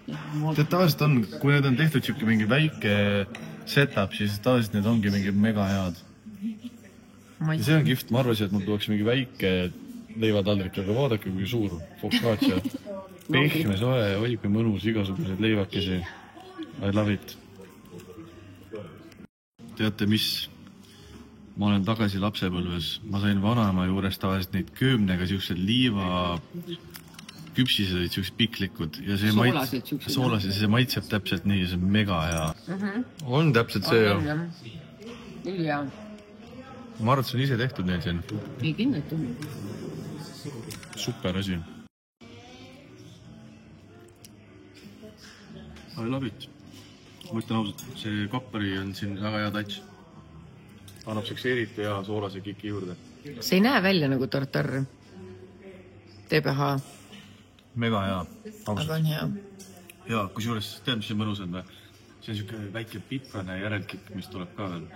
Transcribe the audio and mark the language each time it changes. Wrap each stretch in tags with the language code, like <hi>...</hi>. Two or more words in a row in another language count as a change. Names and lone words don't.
<et>Tead, tavaliselt on, kui need on tehtud siuke mingi väike setup, siis tavaliselt need ongi mingi mega head. Ja see on kihvt, ma arvasin, et mul tuleks mingi väike leivataldrik, aga vaadake, kui suur focaccia. Pehme, soe, oi kui mõnus, igasugused leivakesi.</et> <en>I love it.</en> <et>Teate, mis? Ma olen tagasi lapsepõlves. Ma sain vanaema juures tavaliselt neid köömnega siuksed liiva küpsised olid siuksed piklikud. Ja see soolased, see maitseb täpselt nii ja see on mega hea. On täpselt see ju. Hea. Ma arvan, et see on ise tehtud neil siin. Nii kindlasti. Super asi.</et> <en>I love it.</en> <et>Ma ütlen ausalt, see kappari on siin väga hea touch. Annab siukse eriti hea soolase kiki juurde. See ei näe välja nagu tartar. TBH. Mega hea. Aga on hea. Ja, kusjuures, tead, mis see mõnus on või? See on siuke väike piprane järelkikk, mis tuleb ka veel.</et>